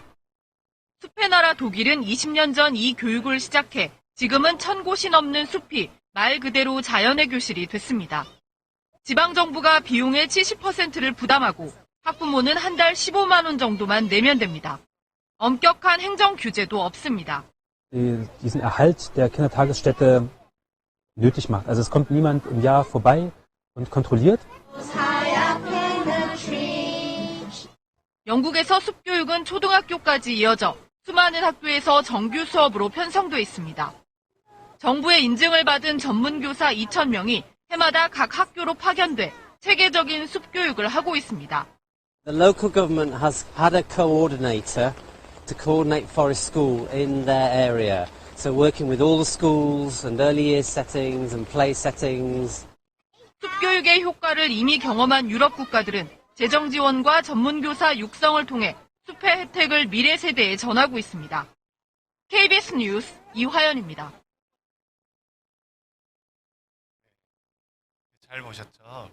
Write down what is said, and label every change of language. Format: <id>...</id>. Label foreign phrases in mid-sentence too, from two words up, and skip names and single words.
<ko>숲의 나라 독일은 20년 전 이 교육을 시작해 지금은 1000곳이 넘는 숲이 말 그대로 자연의 교실이 됐습니다. 지방정부가 비용의 70%를 부담하고 학부모는 한 달 15만 원 정도만 내면 됩니다. 엄격한 행정 규제도 없습니다.</ko> <de>Diesen Erhalt der Kindertagesstätte nötig macht. Also es kommt niemand im Jahr vorbei und kontrolliert.</de> <ko>영국에서 숲교육은 초등학교까지 이어져 수많은 학교에서 정규 수업으로 편성돼 있습니다. 정부의 인증을 받은 전문교사 2,000명이 해마다 각 학교로 파견돼 체계적인 숲교육을 하고 있습니다.</ko> <en>The local government has had a coordinator to coordinate Forest School in their area. So working with all the schools and early year settings and play settings.</en> <ko>숲교육의 효과를 이미 경험한 유럽 국가들은 재정 지원과 전문교사 육성을 통해 숲의 혜택을 미래 세대에 전하고 있습니다. KBS 뉴스 이화연입니다. 잘 보셨죠?</ko>